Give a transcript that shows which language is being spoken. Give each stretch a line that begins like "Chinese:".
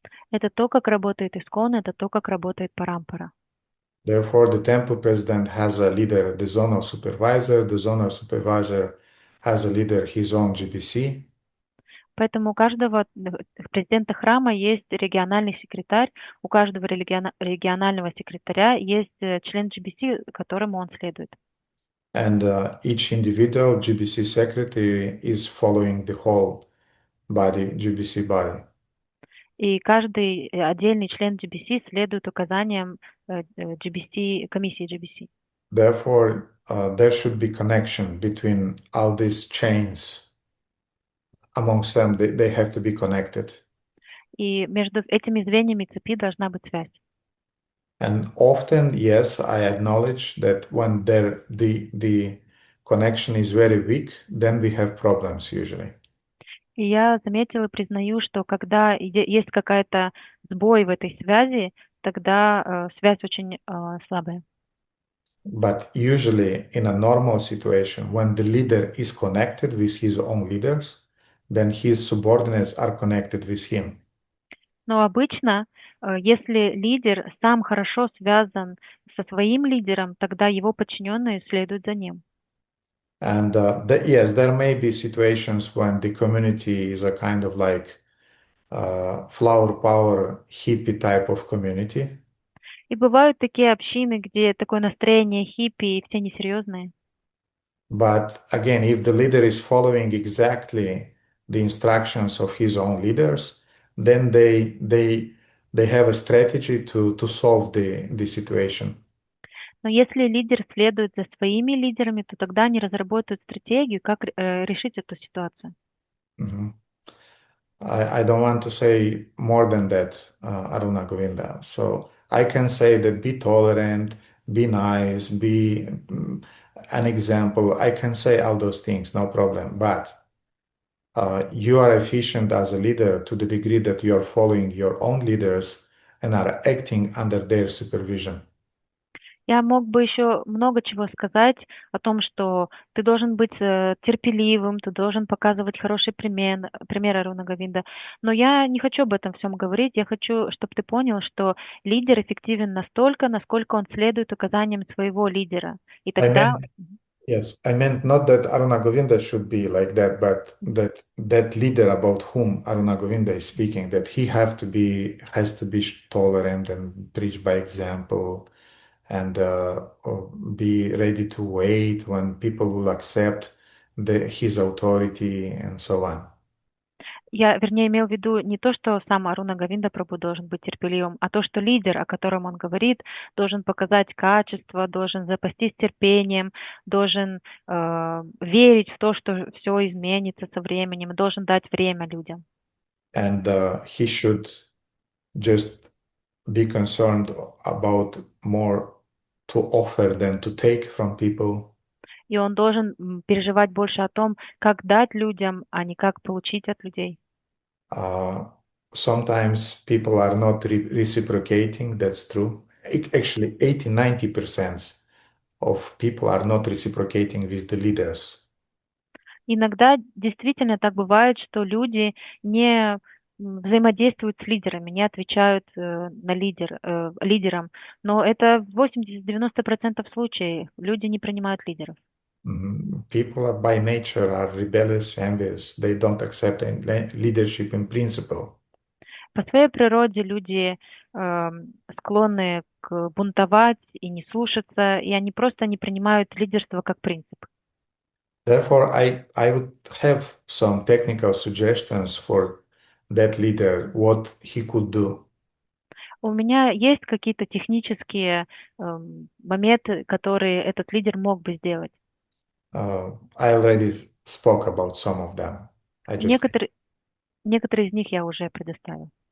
Russian: Это то, как работает Искон, это то, как работает Парампара.
English: Therefore, the temple president has a leader, the zonal supervisor. The zonal supervisor has a leader, his own GBC.
Russian: Поэтому у каждого президента храма есть региональный секретарь, у каждого регионального секретаря есть член GBC, которому он следует.
English: And each individual GBC secretary is following the whole body, GBC body.
Russian: И каждый отдельный член GBC следует указаниям GBC, комиссии GBC.
English: Therefore, there should be connection between all these chains. Amongst them, they have to be connected.
Russian: И между этими звеньями цепи должна быть связь.
English: And often, yes, I acknowledge that when the connection is very weak, then we have problems usually.
Russian: И я заметила и признаю, что когда есть какая-то сбой в этой связи, тогда связь очень слабая.
English: But usually in a normal situation, when the leader is connected with his own leaders, then his subordinates are connected with him.
Russian: Но обычно, если лидер сам хорошо связан со своим лидером, тогда его подчиненные следуют за ним.
English: And yes, there may be situations when the community is a kind of like flower power hippie type of community.
Russian: И бывают такие общины, где такое настроение хиппи и все несерьезные.
English: But again, if the leader is following exactly the instructions of his own leaders, then they have a strategy to solve the situation.
Russian: Но если лидер следует за своими лидерами, то тогда они разработают стратегию, как решить эту ситуацию. Mhm.
English: I don't want to say more than that, Aruna Govinda. So I can say that be tolerant, be nice, be an example. I can say all those things, no problem. But you are efficient as a leader to the degree that you are following your own leaders and are acting under their supervision.
Russian: Я мог бы еще много чего сказать о том, что ты должен быть терпеливым, ты должен показывать хороший пример Аруна Говинда. Но я не хочу об этом всем говорить. Я хочу, чтобы ты понял, что лидер эффективен настолько, насколько он следует указаниям своего лидера. И тогда...
English: Yes, I meant not that Aruna Govinda should be like that, but that leader about whom Aruna Govinda is speaking, that he has to be tolerant and preach by example, and be ready to wait when people will accept his authority and so on.
Russian: Я, вернее, имел в виду не то, что сам Аруна Говинда Прабху должен быть терпеливым, а то, что лидер, о котором он говорит, должен показать качество, должен запастись терпением, должен верить в то, что все изменится со временем, должен дать время людям.
English: And he should just be concerned about more to offer than to take from people.
Russian: И он должен переживать больше о том, как дать людям, а не как получить от людей.
English: Sometimes people are not reciprocating, that's true. Actually, 80-90% of people are not reciprocating with the leaders.
Russian: Иногда действительно так бывает, что люди не взаимодействуют с лидерами, не отвечают на лидерам. Но это в 80-90% случаев люди не принимают лидеров.
English: People by nature are rebellious, envious. They don't accept leadership in principle.
Russian: По своей природе люди склонны бунтовать и не слушаться, и они просто не принимают лидерство как принцип.
English: Therefore, I would have some technical suggestions for that leader, what he could do.
Russian: У меня есть какие-то технические моменты, которые этот лидер мог бы сделать.
English: I already spoke about some of them.
Russian: Некоторые из них я уже предоставил.